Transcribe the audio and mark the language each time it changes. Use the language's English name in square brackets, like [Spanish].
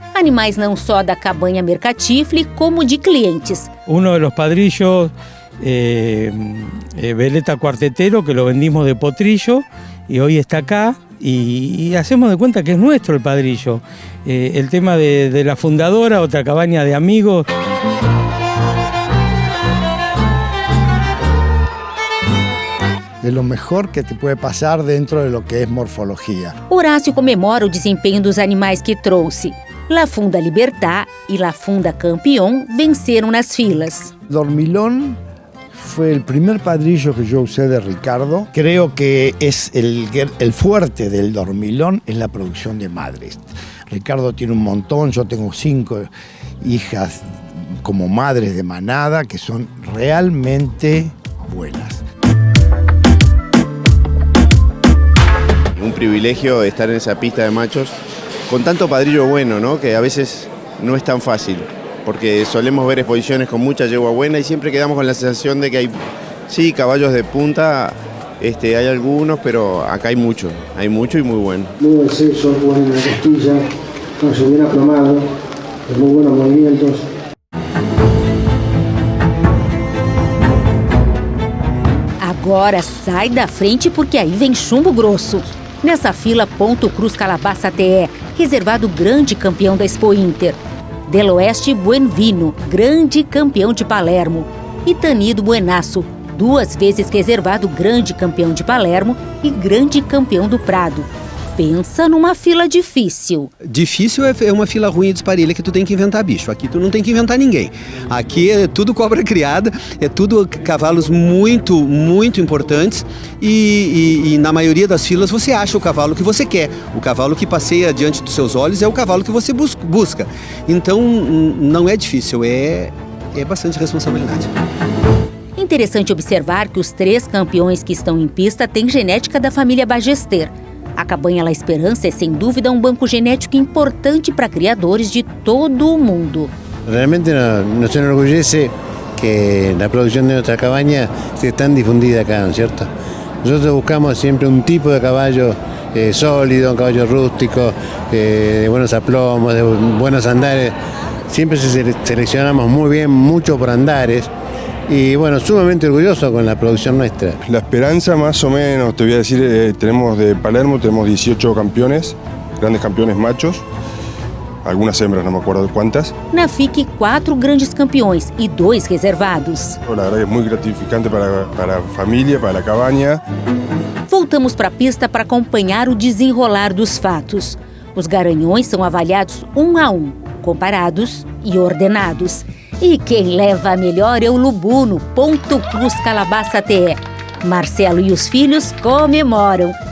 [Portuguese] Animais não só da Cabanha Mercatifle, como de clientes. [Spanish] Uno de los padrillos, Veleta Cuartetero, que lo vendimos de potrillo y hoy está acá. y hacemos de cuenta que es nuestro el padrillo. El tema de la fundadora, otra cabaña de amigos. De lo mejor que te puede pasar dentro de lo que es morfología. [Portuguese] Horácio comemora o desempenho dos animais que trouxe. [Spanish] La Funda Libertad y la Funda Campeón [Portuguese] venceram nas filas. [Spanish] Dormilón fue el primer padrillo que yo usé de Ricardo. Creo que es el fuerte del dormilón es la producción de madres. Ricardo tiene un montón, yo tengo 5 hijas como madres de manada que son realmente buenas. Un privilegio estar en esa pista de machos con tanto padrillo bueno, ¿no? Que a veces no es tan fácil, porque solemos ver exposiciones con mucha yegua buena y siempre quedamos con la sensación de que hay, sí, caballos de punta, hay algunos, pero acá hay mucho y muy bueno. Muy buen sexo, buena costilla, caballo bien aplomado, de muy buenos movimientos. [Portuguese] Agora sai da frente porque aí vem chumbo grosso. Nessa fila, Ponto Cruz Calabaça TE, reservado grande campeão da Expo Inter. Del Oeste Buenvino, grande campeão de Palermo. E Tanido Buenaço, 2 vezes reservado grande campeão de Palermo e grande campeão do Prado. Pensa numa fila difícil. Difícil é uma fila ruim e disparelha que tu tem que inventar bicho. Aqui tu não tem que inventar ninguém. Aqui é tudo cobra criada, é tudo cavalos muito, muito importantes e na maioria das filas você acha o cavalo que você quer. O cavalo que passeia diante dos seus olhos é o cavalo que você busca. Então não é difícil, é bastante responsabilidade. Interessante observar que os 3 campeões que estão em pista têm genética da família Ballester. A Cabanha La Esperança é, sem dúvida, um banco genético importante para criadores de todo o mundo. [Spanish] Realmente nos enorgullece que la producción de nuestra cabaña esté tan difundida acá, ¿no es cierto? Nosotros buscamos siempre un tipo de caballo sólido, un caballo rústico, de buenos aplomos, de buenos andares. Siempre seleccionamos muy bien, mucho por andares. Y bueno, sumamente orgulloso con la producción nuestra. La Esperanza más o menos, te voy a decir, tenemos de Palermo, tenemos 18 campeones, grandes campeones machos, algunas hembras, no me acuerdo cuántas. [Portuguese] Na FIC, 4 grandes campeões e 2 reservados. [Spanish] La verdad que es muy gratificante para la familia, para la cabaña. [Portuguese] Voltamos para a pista para acompanhar o desenrolar dos fatos. Os garanhões são avaliados 1 a 1, comparados e ordenados. E quem leva a melhor é o Lubuno, Ponto Cruz Calabaça TE. Marcelo e os filhos comemoram.